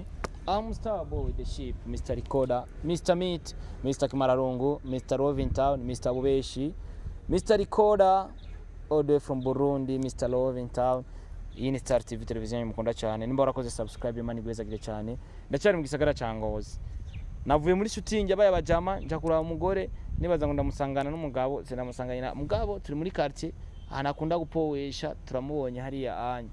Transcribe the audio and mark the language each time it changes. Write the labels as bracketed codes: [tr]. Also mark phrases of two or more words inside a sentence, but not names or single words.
[en] I'm Starboy the Sheep, Mr. Recorder, Mr. Meat, Mr. Kimararungu, Mr. Rovintown, Mr. Bubeshi, Mr. Recorder, all the way from Burundi, Mr. Rovintown. [rn] Iyi ni Star TV televiziyo mukunda cyane. Nimba warakoze subscribe Imana igwezagire cyane. Ndacyari mu gisagara ca NGOZI. Navuye muri shooting yabaye abajama nja kuraba umugore nibaza ngo ndamusangana n'umugabo sinamusangana mugabo turi muri quartier anakunda gupowesha turamubonye hariya anye.